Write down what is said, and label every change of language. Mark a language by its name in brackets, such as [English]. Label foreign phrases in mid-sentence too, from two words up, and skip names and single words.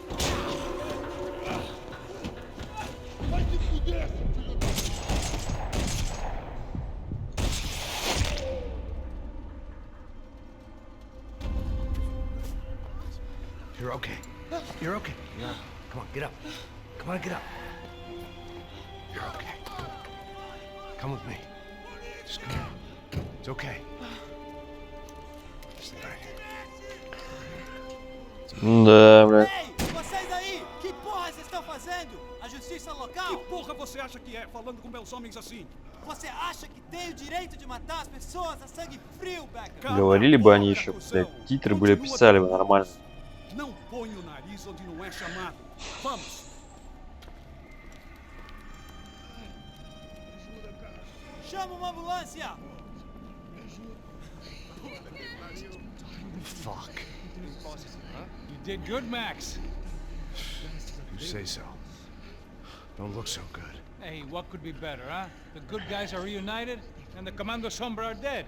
[English] You're okay. You're okay. Yeah. Come on, get up. Come on, get up. You're okay. Come with me. Just come on. It's okay. Just lay right here. [Russian] Да, бля. [Portuguese] Ei, vocês aí! Que porra vocês estão fazendo? A justiça local? Que porra você acha que é, falando com meus homens assim? Você acha que tem o direito de matar as pessoas a sangue frio, Becker? [Russian] Говорили бы они еще, блядь, титры были писали бы нормально. [Portuguese] Não põe o nariz onde não é chamado. Vamos. Chama uma ambulância! [English] Fuck. You did good, Max. You say so. Don't look so good. Hey, what could be better, huh? The good guys are reunited, and the Commando Sombra are dead.